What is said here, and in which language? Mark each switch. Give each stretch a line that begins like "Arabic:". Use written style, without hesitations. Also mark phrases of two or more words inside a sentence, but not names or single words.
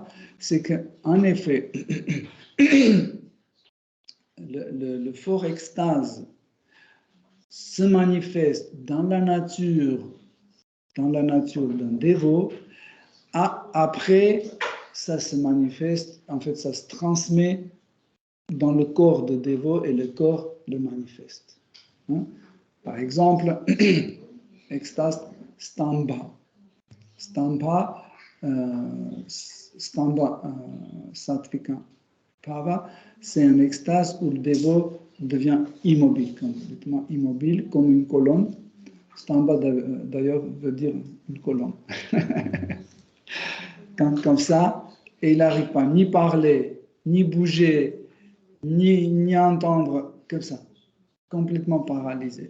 French: C'est qu'en effet, le fort extase se manifeste dans la nature d'un dévot. Après, ça se manifeste, en fait, ça se transmet dans le corps de dévot et le corps le manifeste. Hein? Par exemple, extase stamba.
Sanskrit: Stamba sattvika bhava,
French: c'est un extase où le dévot devient immobile, complètement immobile, comme une colonne. Stamba d'ailleurs veut dire une colonne. Comme ça, et il n'arrive pas ni parler, ni bouger, ni entendre, comme ça, complètement paralysé.